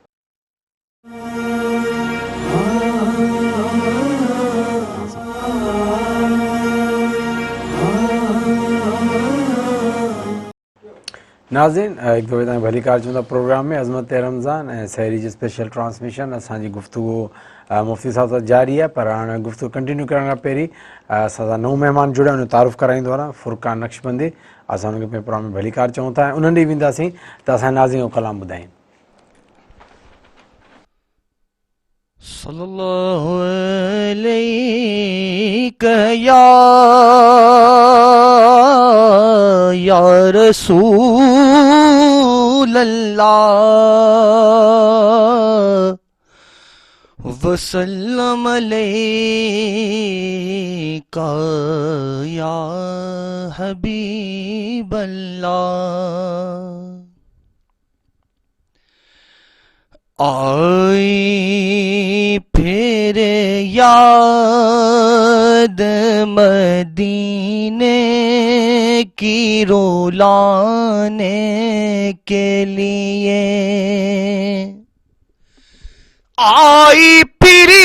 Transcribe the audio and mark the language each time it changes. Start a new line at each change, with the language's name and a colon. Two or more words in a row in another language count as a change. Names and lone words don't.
Sindhi: नाज़रीन, हिकु दफ़े तव्हां भली कार चवंदा प्रोग्राम में अज़मत रमज़ान ऐं सहरी जी
English: special transmission
Sindhi: असांजी गुफ़्तगू मुफ़्ती साहब सां जारी आहे। पर हाणे गुफ़्तगू कंटिन्यू करण खां पहिरीं असां सां नओं महिमान जुड़िया, उन तारुफ़ कराईंदो आहे फुरकान नक्शबंदी। असां हुनखे पंहिंजे प्रोग्राम में भली कार चऊं था ऐं उन्हनि ॾींहुं वेंदासीं त असांजे नाज़रीन जो कलाम ॿुधाइनि।
Arabic: صلى الله عليك يا رسول الله وسلم عليك يا حبيب الله.
Urdu: آئی پھر یاد مدینے کی رلانے کے لیے، آئی پھر